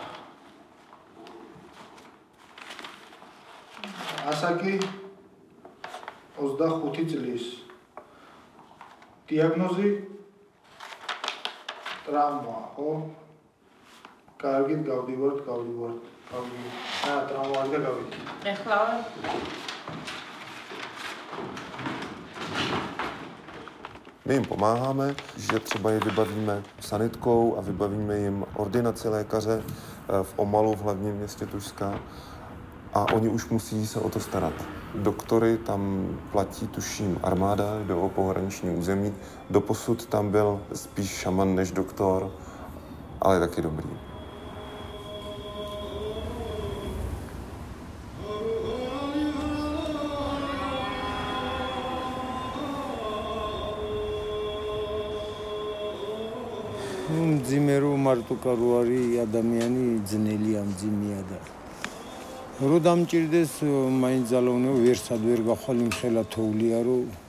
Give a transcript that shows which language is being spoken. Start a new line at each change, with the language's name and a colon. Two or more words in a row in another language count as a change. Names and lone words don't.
Georgian: ასაკი 25 წლის. დიაგნოზი ტრავმა, ხო? კარგით გავდივართ. ტრავმა არის და გავიდით. ეხლა
Czech: My jim pomáháme, že třeba je vybavíme sanitkou a vybavíme jim ordinaci lékaře v Omalu, v hlavním městě Tušska, a oni už musí se o to starat. Doktory tam platí, tuším, armáda, jde o pohraniční území. Doposud tam byl spíš šaman než doktor, ale taky dobrý.
Georgian: მძიმე რომ მარტო რო არის ადამიანი ძნელი ამ ძიმია და რო დამჭირდეს მაინც ძალოვნო ვერსად ვერ გახვალ იმ ხელა თოვლია რომ